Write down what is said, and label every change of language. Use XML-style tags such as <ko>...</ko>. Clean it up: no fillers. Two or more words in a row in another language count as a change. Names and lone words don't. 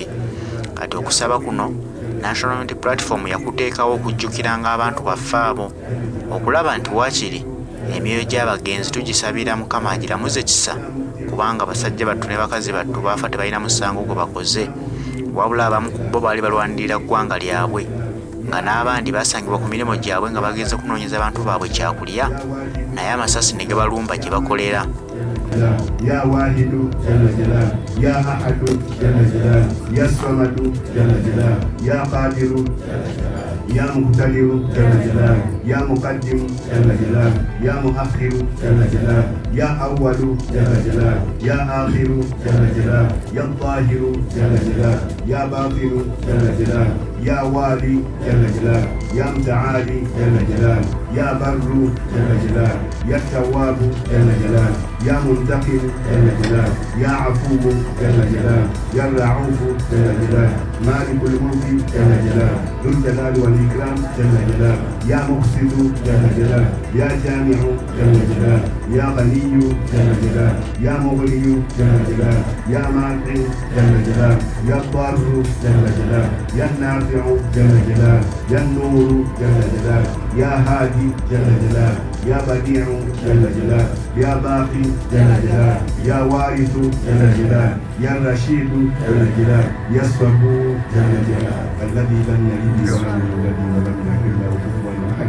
<lg>Kati okusaba kuno National Unity Platform yakuteekawo okujjukiranga abantu baffe abo okulaba nti waakiri emyoyo gy'abagenzi tugisabira Mukama agiramuze kisa kubanga basajja battu ne bakazi battu baafa tebalina musango gwe bakoze. Wabula abamu ku bo baali balwanirira ggwanga lyabwe nga n'abandi basangibwa ku mirimu gyabwe nga bagenze kunoonyeza abantu baabwe kyakulya naye amasasi ne gabalumba gye bakolera.</lg> <ar>يا واحد جل جلاله، يا أحد جل جلاله، يا صمد جل جلاله، يا قادر يا مقتدر جل جلاله، يا مقدم جل جلاله، يا مؤخر جل جلاله، يا أول جل جلاله، يا آخر جل جلاله، يا ظاهر جل جلاله، يا باطن جل جلاله، يا والي جل جلاله، يا متعالي جل جلاله، يا بر جل جلاله، يا تواب جل جلاله، يا منتقم جل جلاله، يا عفو جل جلاله، يا رعوف جل جلاله، مالك الملك جل جلاله، ذو الجلال والإكرام جل جلاله، يا مقسط جل جلاله، يا جامع جل جلاله، يا غني جل جلاله، يا مغني جل جلاله، يا مانع جل جلاله، يا ضار جل جلاله، يا نافع جل جلاله، يا النور جل جلاله، يا هادي جل جلاله، يا بديع جل جلاله، يا باقي جل جلاله، يا وارث جل جلاله، يا رشيد جل جلاله، يا الصبور جل جلاله، الذي لم يلد ولم يولد ولم يكن له كفوا احد.</ar>